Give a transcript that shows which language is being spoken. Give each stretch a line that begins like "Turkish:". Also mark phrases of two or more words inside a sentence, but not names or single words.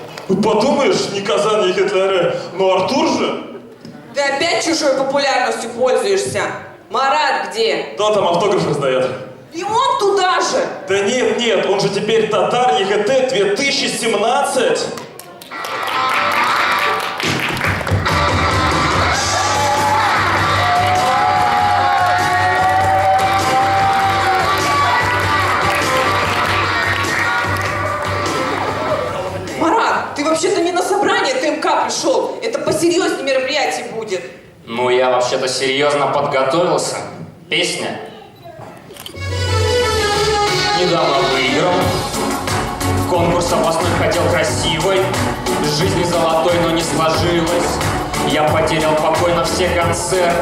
Russian: Ну подумаешь, не Казань, не Гитлер, но Артур же. Ты опять чужой популярностью пользуешься? Марат где? Да, там автограф раздает. И он туда же! Да нет, он же теперь татар ЕГТ 2017. Марат, ты вообще-то не на собрание ТМК пришел. Это посерьезнее мероприятие будет. Ну, я вообще-то серьезно подготовился. Песня. Недавно выиграл. Конкурс областной хотел красивой. Жизни золотой, но не сложилось. Я потерял покой на все концерты.